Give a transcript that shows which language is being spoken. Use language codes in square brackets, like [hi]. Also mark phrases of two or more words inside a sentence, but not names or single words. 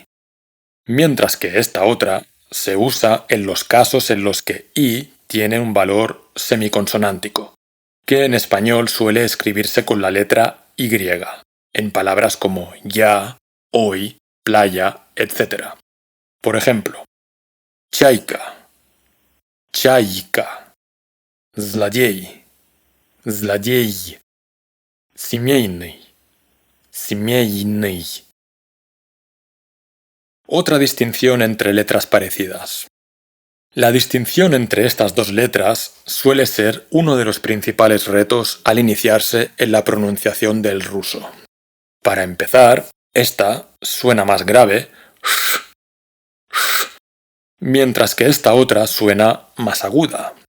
[es] Mientras que esta otra se usa en los casos en los que I tiene un valor semiconsonántico, que en español suele escribirse con la letra Y, en palabras como ya, hoy, playa, etc. Por ejemplo, [ru] чайка, чайка, злодей, злодей, семейный, семейный. [es] Otra distinción entre letras parecidas. La distinción entre estas dos letras suele ser uno de los principales retos al iniciarse en la pronunciación del ruso. Para empezar, esta suena más grave, mientras que esta otra suena más aguda.